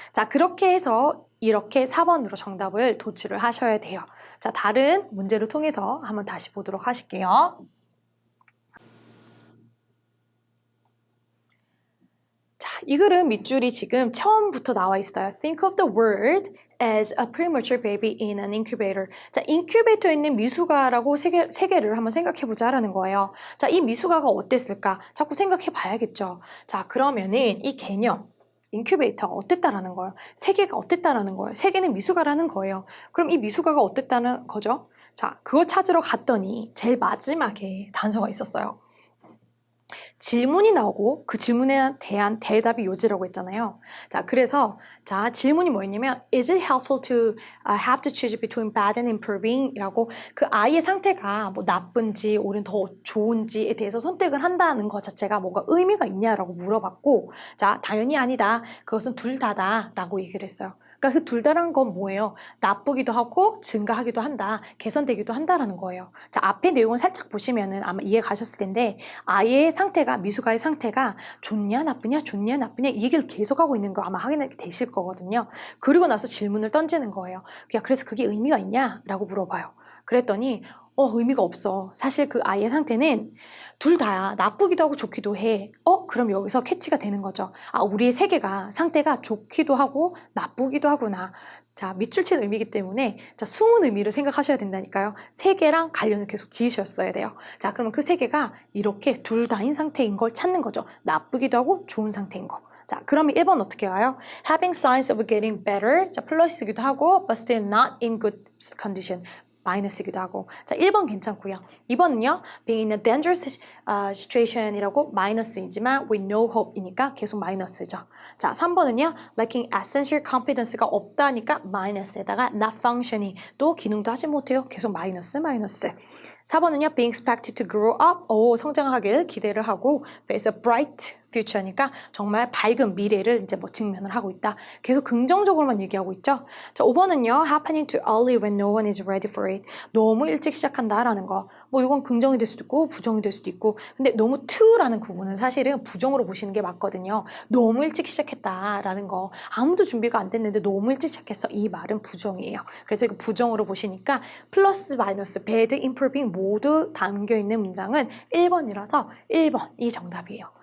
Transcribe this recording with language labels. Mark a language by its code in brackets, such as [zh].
[ko] 자, 그렇게 해서 이렇게 4번으로 정답을 도출을 하셔야 돼요. 자, 다른 문제를 통해서 한번 다시 보도록 하실게요. 이 글은 밑줄이 지금 처음부터 나와 있어요. [en] Think of the world as a premature baby in an incubator. [ko] 자, 인큐베이터에 있는 미숙아라고 세계를 한번 생각해보자라는 거예요. 자, 이 미숙아가 어땠을까? 자꾸 생각해봐야겠죠. 자, 그러면은 이 개념, 인큐베이터가 어땠다라는 거예요? 세계가 어땠다라는 거예요? 세계는 미숙아라는 거예요. 그럼 이 미숙아가 어땠다는 거죠? 자, 그걸 찾으러 갔더니 제일 마지막에 단서가 있었어요. 질문이 나오고 그 질문에 대한 대답이 요지라고 했잖아요. 자, 그래서 자, 질문이 뭐였냐면 [en] Is it helpful to have to choose between bad and improving? [ko] 이라고 그 아이의 상태가 뭐 나쁜지 오히려 더 좋은지에 대해서 선택을 한다는 것 자체가 뭔가 의미가 있냐라고 물어봤고 자, 당연히 아니다. 그것은 둘 다다 라고 얘기를 했어요. 그러니까 그 둘 다라는 건 뭐예요? 나쁘기도 하고 증가하기도 한다, 개선되기도 한다라는 거예요. 자, 앞에 내용을 살짝 보시면은 아마 이해 가셨을 텐데 아이의 상태가, 미숙아의 상태가 좋냐 나쁘냐 좋냐 나쁘냐 이 얘기를 계속하고 있는 거 아마 확인하게 되실 거거든요. 그리고 나서 질문을 던지는 거예요. 야, 그래서 그게 의미가 있냐? 라고 물어봐요. 그랬더니 의미가 없어. 사실 그 아이의 상태는 둘 다야. 나쁘기도 하고 좋기도 해. 그럼 여기서 캐치가 되는 거죠. 아, 우리의 세계가 상태가 좋기도 하고 나쁘기도 하구나. 자, 밑줄 친 의미이기 때문에 자, 숨은 의미를 생각하셔야 된다니까요. 세 개랑 관련을 계속 지으셨어야 돼요. 자, 그러면 그 세 개가 이렇게 둘 다인 상태인 걸 찾는 거죠. 나쁘기도 하고 좋은 상태인 거. 자, 그러면 1번 어떻게 가요? [en] Having signs of getting better. [ko] 자, 플러스이기도 하고 [en] but still not in good condition. [ko] 마이너스이기도 하고. 자, 1번 괜찮고요. 2번은요. [en] Being in a dangerous situation이라고 [ko] 마이너스이지만 [en] with no hope이니까 [ko] 계속 마이너스죠. 자, 3번은요. [en] Lacking essential competence [ko] 가 없다니까 마이너스에다가 [en] not functioning [ko] 또 기능도 하지 못해요. 계속 마이너스 마이너스. 4번은요. [en] Being expected to grow up. [ko] 성장하길 기대를 하고 [en] face a bright future [ko] 니까 정말 밝은 미래를 이제 뭐 직면을 하고 있다. 계속 긍정적으로만 얘기하고 있죠. 자, 5번은요. [en] Happening too early when no one is ready for it. [ko] 너무 일찍 시작한다라는 거. 뭐 이건 긍정이 될 수도 있고 부정이 될 수도 있고. 근데 너무 too라는 구분은 사실은 부정으로 보시는 게 맞거든요. 너무 일찍 시작했다라는 거. 아무도 준비가 안 됐는데 너무 일찍 시작했어. 이 말은 부정이에요. 그래서 이거 부정으로 보시니까 플러스 마이너스 bad, improving 모두 담겨 있는 문장은 1번이라서 1번이 정답이에요.